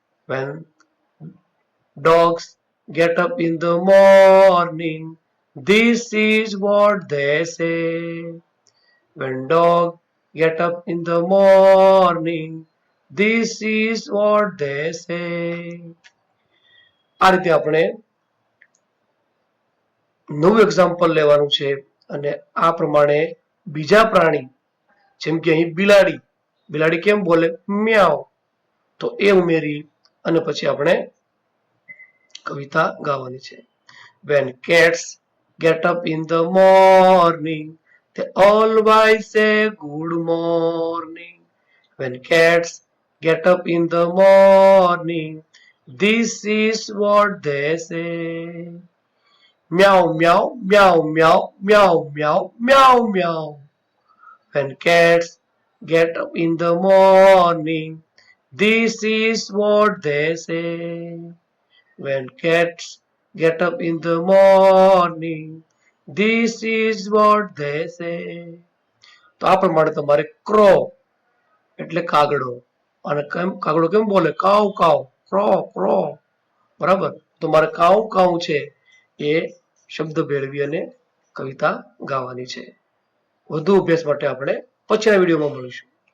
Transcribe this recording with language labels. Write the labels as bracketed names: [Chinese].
[English] When dogs get up in the morning, this is what they say. When dogs get up in the morning, this is what they say. [Gujarati] આ રીતે આપણે નવું example લેવાનું છે અને આ પ્રમાણે બીજા પ્રાણી, જેમ કે અહીં બિલાડી કેમ બોલે? મ્યાઉ. તો એ ઉમેરી અને પછી આપણે કવિતા ગાવાની છે. [English] When cats get up in the morning, they always say good morning. When cats get up in the morning, this is what they say. Meow, meow, meow, meow, meow, meow, meow, meow. When cats get up in the morning, this is what they say. When cats get up in the morning, this is what they say. [Gujarati] તો આ પ્રમાણે તમારે crow એટલે કાગડો, અને કાગડો કેમ બોલે? કાવ કાવ, ક્રો ક્રો. બરાબર? તો મારે કાવ કાવ છે એ શબ્દ ભેળવી અને કવિતા ગાવાની છે. વધુ અભ્યાસ માટે આપણે પછીના વિડીયોમાં મળીશું.